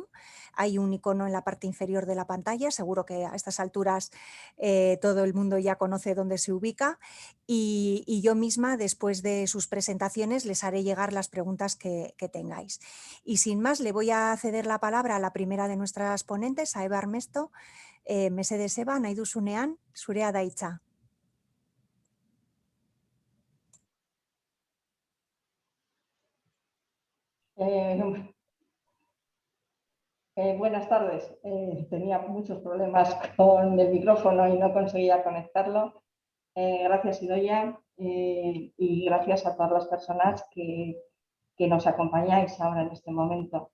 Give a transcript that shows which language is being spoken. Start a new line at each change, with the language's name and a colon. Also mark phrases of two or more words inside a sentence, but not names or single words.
Spanish: Hay un icono en la parte inferior de la pantalla, seguro que a estas alturas todo el mundo ya conoce dónde se ubica y yo misma, después de sus presentaciones, les haré llegar las preguntas que tengáis. Y sin más, le voy a ceder la palabra a la primera de nuestras ponentes, a Eva Armesto.
Basque: Mesedez Eva, nahi duzunean, zurea da hitza.
Spanish: Buenas tardes. Tenía muchos problemas con el micrófono y no conseguía conectarlo. Gracias, Idoia, y gracias a todas las personas que nos acompañáis ahora en este momento.